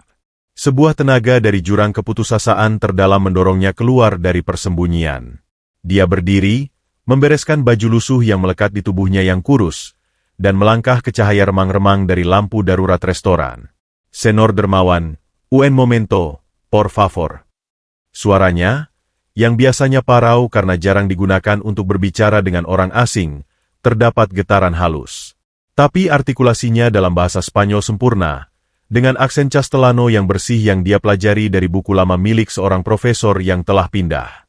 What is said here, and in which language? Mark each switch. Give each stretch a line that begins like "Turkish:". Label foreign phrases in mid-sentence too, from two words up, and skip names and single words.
Indonesian: Sebuah tenaga dari jurang keputusasaan terdalam mendorongnya keluar dari persembunyian. Dia berdiri, membereskan baju lusuh yang melekat di tubuhnya yang kurus, dan melangkah ke cahaya remang-remang dari lampu darurat restoran.
Spanish: Senor Dermawan, un momento, por favor.
Indonesian: Suaranya, yang biasanya parau karena jarang digunakan untuk berbicara dengan orang asing, terdapat getaran halus. Tapi artikulasinya dalam bahasa Spanyol sempurna, dengan aksen Castellano yang bersih yang dia pelajari dari buku lama milik seorang profesor yang telah pindah.